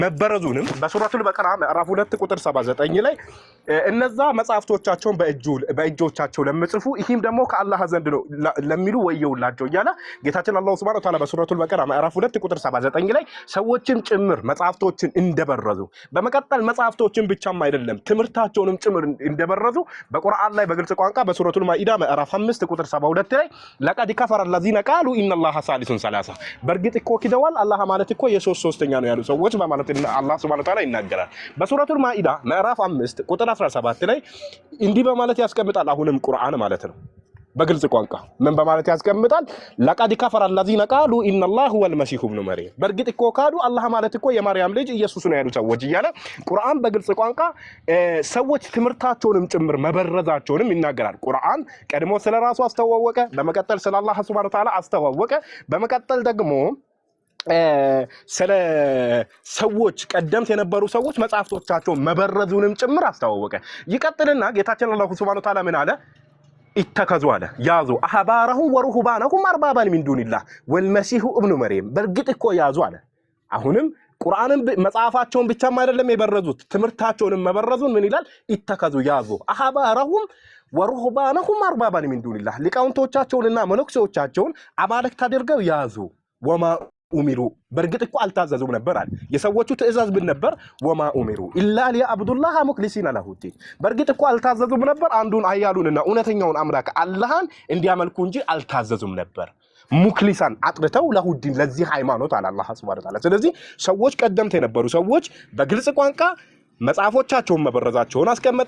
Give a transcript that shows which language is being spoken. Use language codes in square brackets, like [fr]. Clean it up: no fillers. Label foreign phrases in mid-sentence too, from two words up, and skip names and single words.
[am] መበረዙንም በሱረቱል በቀራ ምዕራፍ 2 ቁጥር 79 ላይ እነዛ መጻፍቶቻቸውን በእጆቻቸው ለምጽፉ ይህም ደግሞ ከአላህ ዘንድ ነው ለሚሉ ወየውላቸው እያለ ጌታችን አላህ Subhanahu Wa Ta'ala በሱረቱል በቀራ ምዕራፍ 2 ቁጥር 79 ላይ ሰዎችን ጭምር መጻፍቶችን እንደበረዙ በመቀጠል መጻፍቶችን ብቻም አይደለም ትምህርታቸውንም ጭምር እንደበረዙ በቁርአን ላይ በግልጽ ቋንቋ በሱረቱል ማኢዳ ምዕራፍ 5 ቁጥር 72 ላይ [ar] لقد كفر الذين قالوا ان الله ثالث [am] ثلاثه በርግጥ እኮ ክደዋል አላህ ማለት እኮ የሶስት ሶስተኛ ነው ያሉ ሰዎች በማለት አላህ Subhanahu Wa Ta'ala ይናገራል በሱረቱል ማኢዳ ምዕራፍ 5 ቁጥር 17 ላይ እንዲህ በማለት ያስቀምጣል አሁንም ቁርአን ማለት ነው በግልጽ ቋንቋ ምን በማለት ያስቀምጣል [ar] لقد كفر الذين قالوا ان الله هو المسيح ابن مريم [am] በርግጥ እኮ ካዱ አላህ ማለት እኮ የማርያም ልጅ ኢየሱስ ነው ያሉ ሰዎች እያለ ቁርአን በግልጽ ቋንቋ ሰዎች ትምህርታቸውንም ጭምር መበረዛቸውንም ይናገራል ቁርአን ቀድሞ ስለራሱ አስተዋወቀ በመቀጠል ስለ አላህ Subhanahu Wa Ta'ala አስተዋወቀ በመቀጠል ደግሞ ስለ ሰዎች ቀደምት የነበሩ ሰዎች መጻፍቶቻቸው መበረዙንም ጭምር አስተዋወቀ ይቀጥልና ጌታችን አላህ Subhanahu Wa Ta'ala ምን አለ [ar] اتخذوا على يازو احبارهم ورهبانهم اربابا من دون الله والمسيح ابن مريم [am] በርግጥ እኮ ያዙ አለ አሁንም ቁርአንን መጻፋቸውን ብቻም አይደለም የበረዙት ትምህርታቸውንም መበረዙን ምን ይላል اتخذوا ያዙ احبارهم [ar] ورهبانهم اربابا من دون الله [am] ሊቃውንቶቻቸውንና መነኩሴዎቻቸውን አማልክት አድርገው ያዙ [ar] وما أمروا [am] በርግጥ እኮ አልታዘዙም ነበር አለ የሰዎቹ ትእዛዝ ምን ነበር [ar] وما أمروا إلا ليعبدوا الله مخلصين له [am] በርግጥ እኮ አልታዘዙም ነበር አንዱን አያሉንና እውነተኛውን አምላክ አላህን እንዲያመልኩ እንጂ አልታዘዙም ነበር ሙክሊሳን አጥርተው ለሁዲን ለዚህ ሃይማኖት አለ አላህ Subhanahu Wa Ta'ala ስለዚህ ሰዎች ቀደምት የነበሩ ሰዎች በግልጽ ቋንቋ መጻፎቻቸውን መበረዛቸውን አስቀመጠ